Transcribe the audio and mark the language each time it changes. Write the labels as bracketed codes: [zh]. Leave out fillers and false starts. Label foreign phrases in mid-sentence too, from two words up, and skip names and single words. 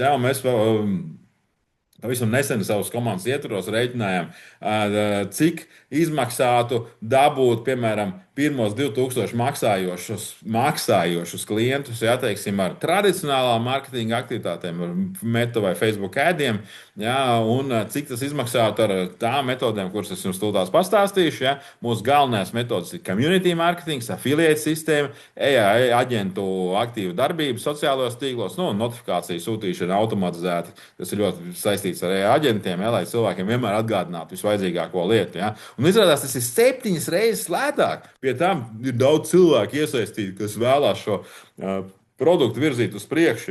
[lv] Ja, un mēs pavisam nesen savas komandas ietvaros rēķinājām, cik izmaksātu dabūt, piemēram, pirmos 2,000 maksājošus klientus, ja, teiksim, ar tradicionālām mārketinga aktivitātēm, ar Meta vai Facebook ēdiem, ja, un cik tas izmaksātu ar tām metodēm, kuras es jums tūlīt pastāstīšu. Ja. Mūsu galvenās metodas ir [en] community marketing, [lv] affiliate sistēma, AI aģentu aktīva darbība sociālajos tīklos, nu, notifikāciju sūtīšana automatizēta. Tas ir ļoti saistīts ar AI aģentiem, ja, lai cilvēkiem vienmēr atgādinātu visvajadzīgāko lietu. Ja. Un izrādās, tas ir 7 reizes lētāk. Pie tam ir daudz cilvēku iesaistīti, kas vēlās šo produktu virzīt uz priekšu.